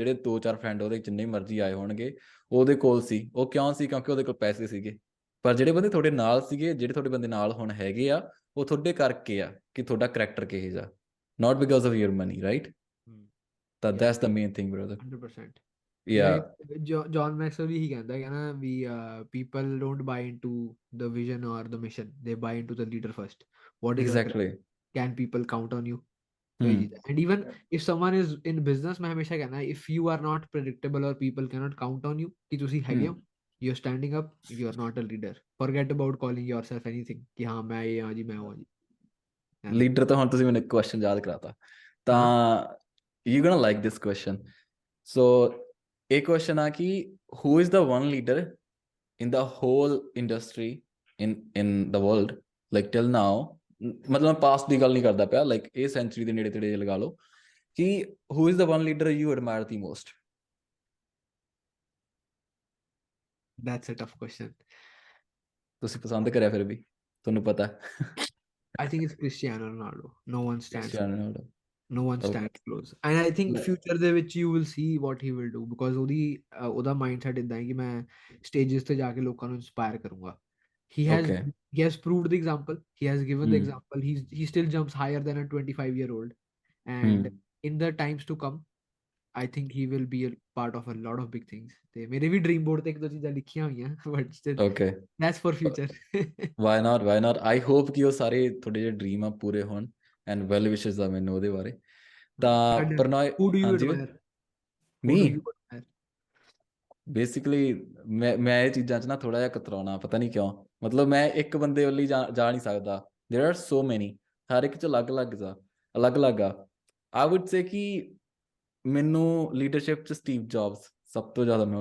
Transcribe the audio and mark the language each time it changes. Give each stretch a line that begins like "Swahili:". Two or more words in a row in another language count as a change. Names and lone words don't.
Punjabi: ਜਿਹੜੇ 2-4 ਫਰੈਂਡ ਉਹਦੇ ਜਿੰਨੇ ਮਰਜ਼ੀ ਆਏ ਹੋਣਗੇ, ਉਹਦੇ ਕੋਲ ਸੀ, ਉਹ ਕਿਉਂ ਸੀ? ਕਿਉਂਕਿ ਉਹਦੇ ਕੋਲ ਪੈਸੇ ਸੀਗੇ। ਪਰ ਜਿਹੜੇ ਬੰਦੇ ਤੁਹਾਡੇ ਨਾਲ ਸੀਗੇ, ਜਿਹੜੇ ਤੁਹਾਡੇ ਬੰਦੇ ਨਾਲ ਹੁਣ ਹੈਗੇ ਆ, ਉਹ ਤੁਹਾਡੇ ਕਰਕੇ ਆ ਕਿ ਤੁਹਾਡਾ ਕਰੈਕਟਰ ਕਿਹੋ ਜਿਹਾ,
English: not because of your money, right. ਤਾਂ that's the main thing brother. 100%। Yeah. John Maxwell
Punjabi: ਵੀ ਕਹਿੰਦਾ ਹੈ ਨਾ ਵੀ
English: people don't buy into the vision or the mission, they buy into the leader first. What is the Exactly. can people count on you? And even if someone is in business,
Punjabi: ਮੈਂ ਹਮੇਸ਼ਾ ਕਹਿੰਦਾ,
English: if you are not predictable or people cannot count on you
Punjabi: ਕਿ ਤੁਸੀਂ ਹੈਗੇ ਹੋ,
English: you're standing up, you are not a leader. Forget about calling yourself anything
Punjabi: ਕਿ ਹਾਂ ਮੈਂ ਇਹ ਹਾਂ ਜੀ, ਮੈਂ ਉਹ ਹਾਂ ਜੀ। ਲੀਡਰ ਤਾਂ ਹੁਣ ਤੁਸੀਂ ਮੈਨੂੰ ਇੱਕ ਕੁਐਸਚਨ ਯਾਦ ਕਰਾਤਾ, ਤਾਂ
English: you gonna like this question.
Punjabi: ਸੋ ਇਹ ਕੁਐਸਚਨ ਆ ਕਿ
English: who is the one leader in the whole industry in the world, like till now,
Punjabi: ਮਤਲਬ ਪਾਸਟ ਦੀ ਗੱਲ ਨਹੀਂ ਕਰਦਾ ਪਿਆ, ਲਾਈਕ ਇਹ ਸੈਂਚੁਰੀ ਦੇ ਨੇੜੇ ਤੇੜੇ ਲਗਾ ਲਓ, ਕਿ
English: who is the one leader you admire the most? That's a tough question.
Punjabi: ਤੁਸੀਂ ਪਸੰਦ ਕਰਿਆ ਫਿਰ ਵੀ, ਤੁਹਾਨੂੰ ਪਤਾ?
English: I think it's Cristiano Ronaldo. No one stands Cristiano Ronaldo. no one stands close, and I think future
Punjabi: ਦੇ ਵਿੱਚ
English: you will see what he will do, because
Punjabi: ਉਹਦਾ mindset ਇਦਾਂ ਹੈ ਕਿ ਮੈਂ stages ਤੇ ਜਾ ਕੇ ਲੋਕਾਂ ਨੂੰ inspire ਕਰੂੰਗਾ।
English: He has proved the example, he has given the example, he still jumps higher than a 25-year-old, and in the times to come I think he will be a part of a lot of big things
Punjabi: ਤੇ ਮੇਰੇ ਵੀ ਡ੍ਰੀਮ ਬੋਰਡ ਤੇ ਇੱਕ ਦੋ ਚੀਜ਼ਾਂ ਲਿਖੀਆਂ ਹੋਈਆਂ
English: but still ਓਕੇ that's for future why not I hope
Punjabi: ਕਿ ਉਹ ਸਾਰੇ ਤੁਹਾਡੇ ਜਿਹੜੇ ਡ੍ਰੀਮ ਆ ਪੂਰੇ ਹੋਣ
English: and well wishes
Punjabi: ਆ ਮੈਨੂੰ ਉਹਦੇ ਬਾਰੇ ਤਾਂ ਤੁਹਾਡੇ ਪ੍ਰਣੋਏ
English: who do you
Punjabi: ਹਾਂਜੀ
English: admire who ਮੀ do you admire
Punjabi: ਬੇਸਿਕਲੀ ਮੈਂ ਇਹ ਚੀਜ਼ਾਂ 'ਚ ਨਾ ਥੋੜਾ ਜਿਹਾ ਕਤਰਾਉਣਾ ਪਤਾ ਨਹੀਂ ਕਿਉਂ ਮਤਲਬ ਮੈਂ ਇੱਕ ਬੰਦੇ ਵੱਲ ਹੀ ਜਾ ਨਹੀਂ ਸਕਦਾ
English: there are so many
Punjabi: ਹਰ ਇੱਕ 'ਚ ਅਲੱਗ-ਅਲੱਗ ਆ
English: I would say
Punjabi: ਕਿ ਮੈਨੂੰ ਲੀਡਰਸ਼ਿਪ 'ਚ ਸਟੀਵ ਜੌਬਸ ਸਭ ਤੋਂ ਜ਼ਿਆਦਾ ਮੈਂ